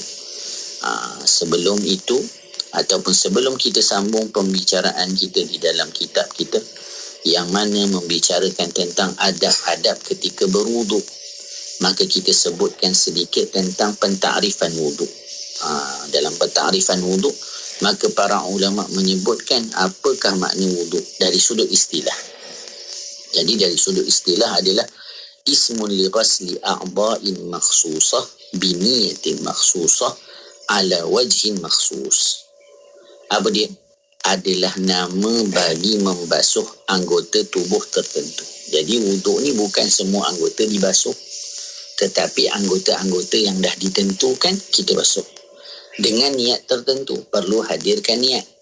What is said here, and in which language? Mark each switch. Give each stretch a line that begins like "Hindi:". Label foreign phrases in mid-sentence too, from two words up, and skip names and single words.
Malay: Sebelum itu, ataupun sebelum kita sambung pembicaraan kita di dalam kitab kita, yang mana membicarakan tentang adab-adab ketika berwuduk, maka kita sebutkan sedikit tentang pentakrifan wuduk. Dalam pentakrifan wuduk, maka para ulama menyebutkan apakah makna wuduk dari sudut istilah. Jadi dari sudut istilah adalah
Arabic: اسم لغسل أعضاء مخصوصة بنية مخصوصة على وجه مخصوص.
Malay: Apa dia? Adalah nama bagi membasuh anggota tubuh tertentu. Jadi wuduk ni bukan semua anggota dibasuh, tetapi anggota-anggota yang dah ditentukan kita basuh. Dengan niat tertentu, perlu hadirkan niat.